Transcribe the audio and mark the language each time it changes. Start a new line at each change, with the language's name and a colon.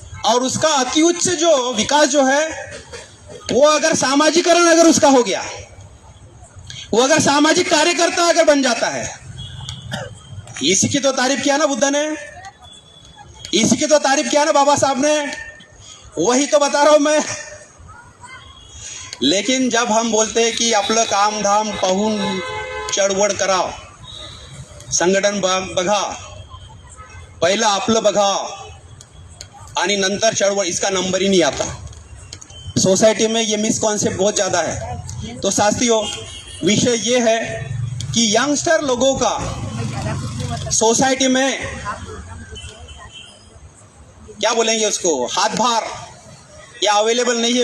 Hindi: और उसका अति उच्च जो विकास जो है वो अगर सामाजिकरण अगर उसका हो गया, वो अगर सामाजिक कार्यकर्ता अगर बन जाता है, इसी की तो तारीफ किया ना बुद्ध ने, इसी की तो तारीफ किया ना बाबा साहब ने, वही तो बता रहा हूं मैं। लेकिन जब हम बोलते हैं कि
Marathi: आपलं काम धाम पाहून चळवळ करा, संघटन बघा, पहिलं आपलं बघा आणि नंतर चळवळ,
Hindi: इसका नंबर ही नहीं आता। सोसाइटी में ये मिसकॉन्सेप्ट बहुत ज़्यादा है। तो साथियों, विषय ये है कि यंगस्टर लोगों का सोसाइटी में क्या बोलेंगे उसको, हाथभार या अवेलेबल नहीं है।